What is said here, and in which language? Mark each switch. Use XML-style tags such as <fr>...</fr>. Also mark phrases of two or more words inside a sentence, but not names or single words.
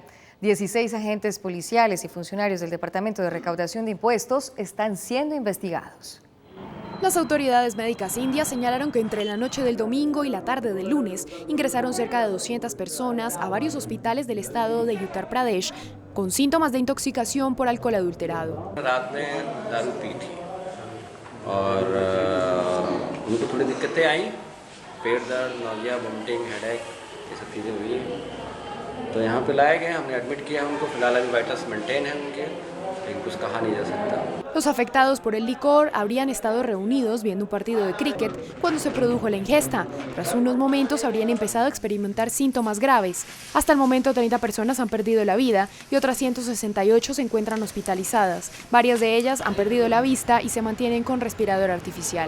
<es>16 agentes policiales y funcionarios del Departamento de Recaudación de Impuestos están siendo investigados. Las autoridades médicas indias señalaron que entre la noche del domingo y la tarde del lunes ingresaron cerca de 200 personas a varios hospitales del estado de Uttar Pradesh con síntomas de intoxicación por alcohol adulterado.</es> <hi>तो यहाँ पे लाए गए, हमने एडमिट किया उनको, फिलहाल अभी</hi> <en>vitals maintain</en> <hi>है उनके, लेकिन कुछ कहा नहीं जा सकता।</hi> <es>Los afectados por el licor habrían estado reunidos viendo un partido de cricket cuando se produjo la ingesta. Tras unos momentos habrían empezado a experimentar síntomas graves. Hasta el momento 30 personas han perdido la vida y otras 168 se encuentran hospitalizadas. Varias de ellas han perdido la vista y se mantienen con respirador artificial.</es>